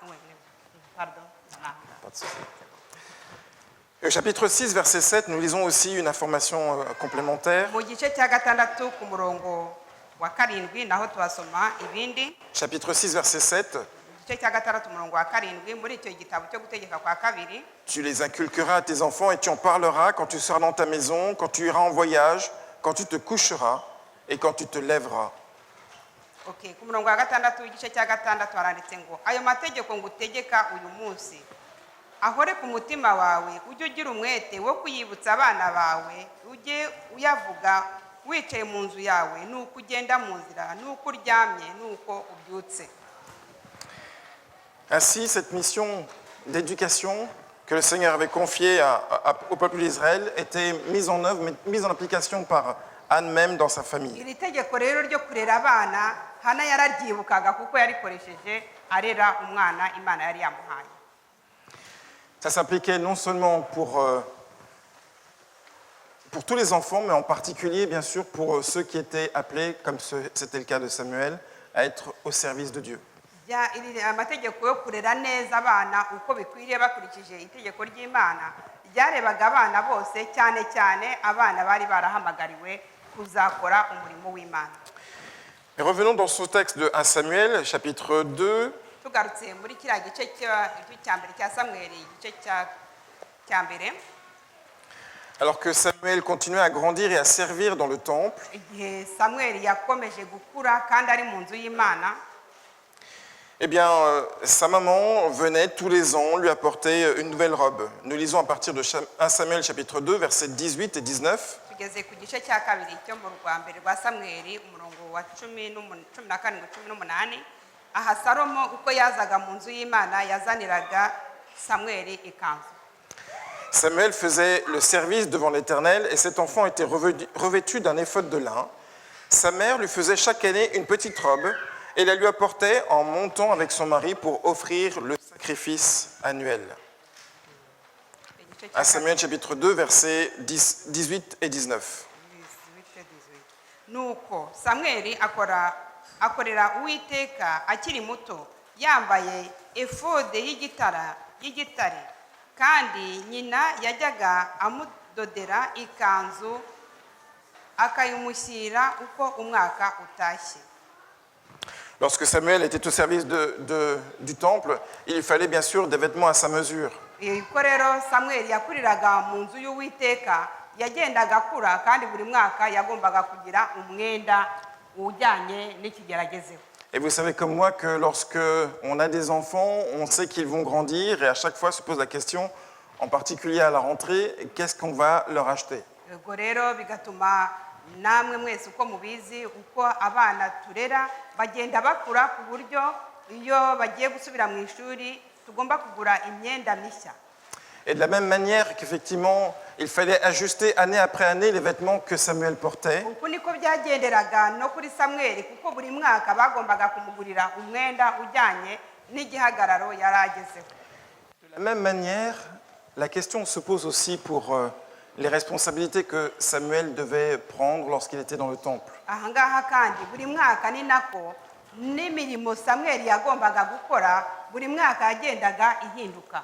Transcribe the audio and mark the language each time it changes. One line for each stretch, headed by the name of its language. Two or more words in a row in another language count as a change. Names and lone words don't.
French: Au chapitre 6, verset 7, nous lisons aussi une information complémentaire.
Kinyarwanda: mu gice cya gatandatu ku murongo wa 7 naho tuhasoma ibindi.
French: Chapitre 6, verset 7.
Kinyarwanda: Igice cya gatandatu umurongo wa 7 muri icyo gitabo cyo gutegeka kwa kabiri.
French: Tu les inculqueras à tes enfants et tu en parleras quand tu seras dans ta maison, quand tu iras en voyage, quand tu te coucheras et quand tu te lèveras.
Kinyarwanda: Okay, ku murongo wa gatandatu igice cya gatandatu haranditse ngo ayo mategeko ngutegeka uyu munsi ahore ku mutima wawe, ujye ugira umwete wo kuyibutsa abana bawe, ujye uyavuga wicaye mu nzu yawe, nuko ugenda mu nzira, nuko uryamye, nuko ubyutse.
French: Ainsi, cette mission d'éducation que le Seigneur avait confiée au peuple d'Israël était mise en œuvre, mise en application par Anne même dans sa famille.
Kinyarwanda: Iri tegeko rero ryo kurera abana Hana yararyibukaga kuko yarikoresheje arera umwana Imana yari yamuhaye.
French: Ça s'appliquait non seulement pour tous les enfants, mais en particulier, bien sûr, pour ceux qui étaient appelés, comme c'était le cas de Samuel, à être au service de Dieu.
Kinyarwanda: Amategeko yo kurera neza abana uko bikwiriye bakurikije itegeko ry'Imana ryarebaga abana bose, cyane cyane abana bari barahamagariwe kuzakora umurimo w'Imana.
French: Et revenons dans ce texte de 1 Samuel, chapitre 2.
Kinyarwanda: Tugarutse muri kiriya gice cya mbere cya Samweli, igice cya mbere.
French: Alors que Samuel continuait à grandir et à servir dans le temple,
Kinyarwanda: igihe Samweli yakomeje gukura kandi ari mu nzu y'Imana,
French: eh bien, sa maman venait tous les ans lui apporter une nouvelle robe. Nous lisons à partir de 1 Samuel, chapitre 2, versets 18 et 19.
Kinyarwanda: tugeze ku gice cya kabiri cyo mu rwa mbere rwa Samweli umurongo wa 17-18. Aha Salomo uko yazaga mu nzu y'Imana yazaniraga Samweli ikanzu.
French: Samuel faisait le service devant l'Éternel et cet enfant était revêtu d'un éphod de lin. Sa mère lui faisait chaque année une petite robe et la lui apportait en montant avec son mari pour offrir le sacrifice annuel. À Samuel chapitre 2, versets 18 et 19.
Kinyarwanda: Nuko Samweli akorera Uwiteka akiri muto, yambaye efode y'igitare kandi nyina yajyaga amudodera ikanzu akayimushyira uko umwaka utashye.
French: Lorsque Samuel était au service du temple, il fallait bien sûr des vêtements à sa mesure.
Kinyarwanda: Ko rero Samweli yakuriraga mu nzu y'Uwiteka yagendaga akura kandi buri mwaka yagombaga kugira umwenda ujyanye n'ikigeragezeho.
French: Et vous savez comme moi que lorsque on a des enfants, on sait qu'ils vont grandir et à chaque fois se pose la question, en particulier à la rentrée, qu'est-ce qu'on va leur acheter?
Kinyarwanda: Ubwo rero bigatuma namwe mwese uko mubizi uko abana turera bagenda bakura ku buryo iyo bagiye gusubira mu ishuri tugomba kugura imyenda mishya.
French: Et de la même manière qu'effectivement, il fallait ajuster année après année les vêtements que Samuel portait.
Kinyarwanda: Uko niko byagenderaga no kuri Samweli kuko buri mwaka bagombaga kumugurira umwenda ujyanye n'igihagararo yari agezeho.
French: De la même manière, la question se pose aussi pour les responsabilités que Samuel devait prendre lorsqu'il était dans le temple.
Kinyarwanda: Aha ngaha kandi buri mwaka ni nako n'imirimo Samweli yagombaga gukora buri mwaka yagendaga ihinduka.